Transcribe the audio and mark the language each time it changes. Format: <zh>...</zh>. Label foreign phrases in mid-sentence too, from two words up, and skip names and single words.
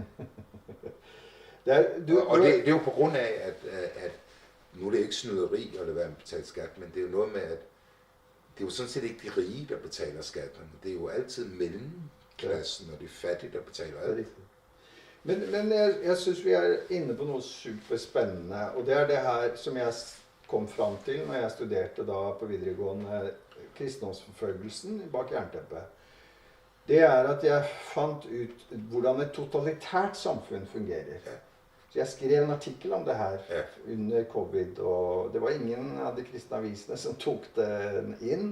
<da>Og det er jo på grund af, at nu er det ikke snyderi at lade være med at betale skat, men det er jo noget med, at det er jo sådan set ikke de rige, der betaler skatten. Det er jo altid mellemklassen og de fattige, der betaler alt.</da> <no>Men jeg synes, vi er inne på noe superspennende, og det er det her som jeg kom frem til når jeg studerte da på videregående kristendomsforfølgelsen bak jernteppet. Det er at jeg fant ut hvordan et totalitært samfunn fungerer. Så jeg skrev en artikkel om det her under covid, og det var ingen av de kristne avisene som tok den inn.</no>